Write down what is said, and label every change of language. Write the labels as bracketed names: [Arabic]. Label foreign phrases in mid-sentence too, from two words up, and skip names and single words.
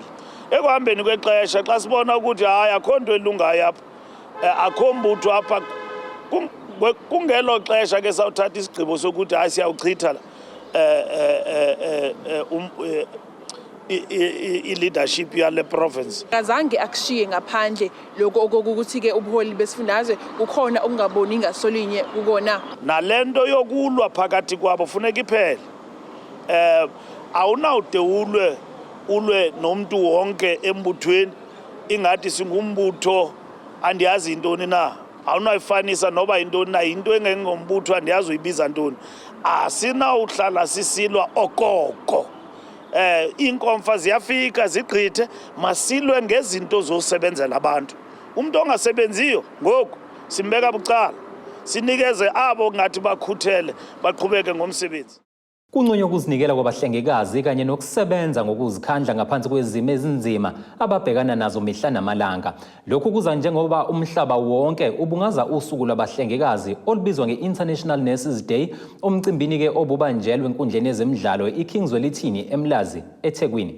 [Xhosa] Ekuhambeni kwexesha xa sibona ukuthi hayi akho nto elungayo apha, akho mbutho apha, kungelo xesha ke sawuthatha isigqibo sokuthi hayi siyawuchitha i-leadership yale province. Kazange akushiye ngaphandle lokho okokuthi-ke ubuholi besifundazwe kukhona okungaboni ngasolinye kukona. Nalento yokulwa phakathi kwabo funeka iphele. Awunawude ulwe nomuntu wonke embuthweni ingathi singumbutho andiyazi intoni na. Awunayifanisa noba intoni na, into engengombutho andiyazi uyibiza ntoni. Asinawuhlala sisilwa okoko. Inkomfa ziyafika zigqithe, masilwe ngezinto zosebenzela abantu. Umuntu ongasebenziyo ngoku simbeka bucala, sinikeze abo ngathi bakhuthele baqhubeke ngomsebenzi. [Zulu] Kunconywa ukuzinikela kwabahlengikazi kanye nokusebenza ngokuzikhandla ngaphansi kwezimo ezinzima ababhekana nazo mihla namalanga. Lokhu kuza njengoba umhlaba wonke ubungaza usuku lwabahlengikazi olubizwa nge-International Nurses Day, umcimbini-ke obubanjelwe enkundleni yezemidlalo iKingswell ithini eMlazi eThekwini.